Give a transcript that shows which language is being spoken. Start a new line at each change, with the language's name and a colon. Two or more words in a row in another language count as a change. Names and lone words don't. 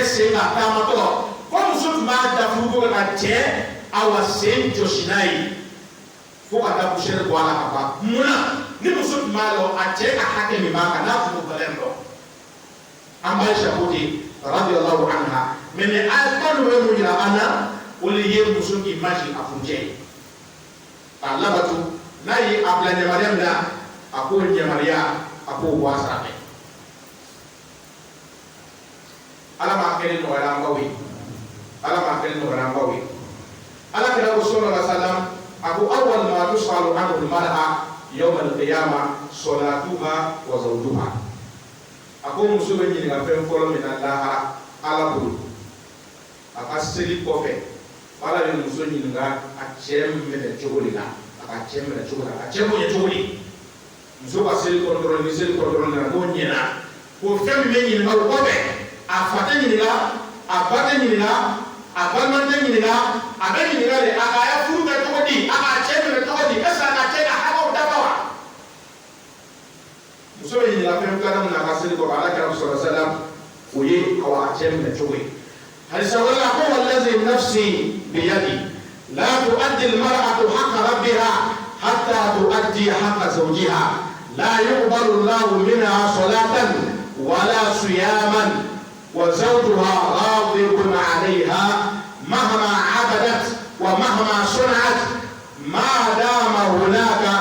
Bambara: sen ka taamatɔ ko muso tun b'a da furuko ka cɛ awa sen jɔsi n'a ye fo ka taa kusere bɔ a la ka ban munna ni muso tun b'a dɔn a cɛ ka hakɛ min b'a kan n'a tun b'o bɛlɛn dɔn an b'a Aisha ko ten
Arabic: رضي الله عنها
Bambara: mais ni a kuma dɔ bɛ mun yira an na o de ye muso k'i maji a kuncɛ a labatu n'a ye a bila ɲamariya min na a k'o ɲamariya a k'o bɔ a sara fɛ ala m'a kɛ ni nɔgɔya an baw ye ala m'a kɛ ni nɔgɔya an baw ye ala kira ko
Arabic: صلى الله عليه وسلم
Bambara: a ko
Arabic: أول ما تسأل عنه المرأة يوم القيامة صلاتها وزوجها
Bambara: a ko muso bɛ ɲininka fɛn fɔlɔ min na lahara ala bolo a ka seli kɔfɛ ala bɛ muso ɲininka a cɛ minɛ cogo de la a ka cɛ minɛ cogo la a cɛ bonya cogo di muso ka seli kɔrɔ dɔrɔn ni seli kɔrɔ dɔrɔn na n'o ɲɛna ko fɛn min bɛ ɲininka o kɔfɛ a fa tɛ ɲininka a ba tɛ ɲininka a balima tɛ ɲininka a bɛ ɲininka de a ka furu kɛ cogo di a ka cɛ minɛ cogo di
French: est ce que
Bambara: a ka cɛ ka hakɛw dafa wa muso bɛ ɲininka fɛn filanan min na a ka seli kɔfɛ ala kɛra
Arabic: صلى الله عليه وسلم
Bambara: o ye a cɛ minɛ cogo ye
Arabic: حديث ولا هو الذي نفسي بيدي لا تؤدي المرأة حق ربها حتى تؤدي حق زوجها لا يقبل الله منها صلاة ولا صياما وزوجها غاضب عليها مهما عبدت ومهما صنعت ما دام هناك